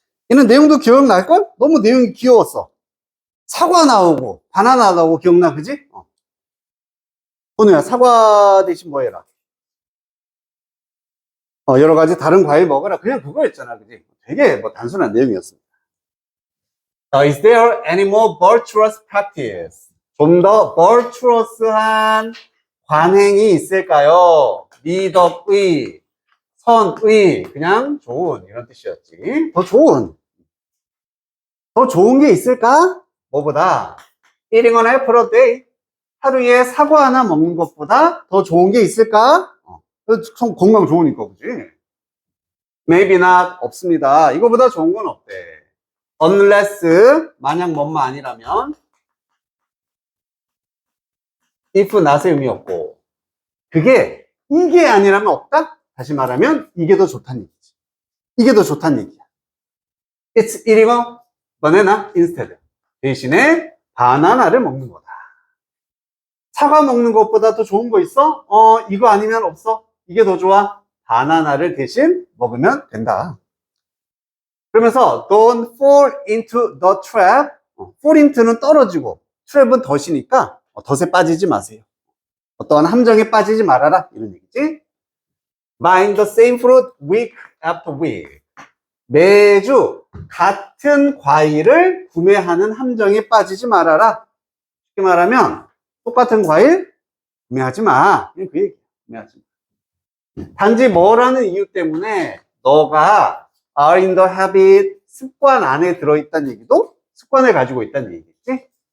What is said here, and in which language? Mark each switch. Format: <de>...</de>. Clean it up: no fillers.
<ko>얘는 내용도 기억날걸? 너무 내용이 귀여웠어. 사과 나오고 바나나 나오고 기억나, 그지? 오늘야 사과 대신 뭐 해라? 여러 가지 다른 과일 먹어라. 그냥 그거였잖아, 그지? 되게 뭐 단순한 내용이었습니다.</ko> <en>Is there any more virtuous practice?</en> <ko>좀 더 virtuous한 관행이 있을까요? 미덕의, 선의, 그냥 좋은, 이런 뜻이었지. 더 좋은 게 있을까? 뭐보다?</ko> <en>Eating an apple a day.</en> <ko>하루에 사과 하나 먹는 것보다 더 좋은 게 있을까? 건강 좋으니까, 그지?</ko> <en>maybe not 없습니다.</en> <ko>이거보다 좋은 건 없대. unless 만약 뭐만 아니라면 if not의 의미 없고 그게 이게 아니라면 없다? 다시 말하면 이게 더 좋다는 얘기지. 이게 더 좋다는 얘기야.</ko> <en>It's eating a banana instead.</en> <ko>대신에 바나나를 먹는 거다. 사과 먹는 것보다 더 좋은 거 있어? 이거 아니면 없어. 이게 더 좋아. 바나나를 대신 먹으면 된다.</ko> <en>그러면서 don't fall into the trap.</en> <ko>fall into는 떨어지고 trap은 덫이니까 덫에 빠지지 마세요. 어떠한 함정에 빠지지 말아라. 이런 얘기지.</ko> <en>Buying the same fruit week after week.</en> <ko>매주 같은 과일을 구매하는 함정에 빠지지 말아라. 쉽게 말하면 똑같은 과일 구매하지 마. 그 얘기. 구매하지 마. 단지 뭐라는 이유 때문에 너가</ko> <en>are in the habit,</en> <ko>습관 안에 들어있다는 얘기도 습관을 가지고 있다는 얘기겠지.</ko>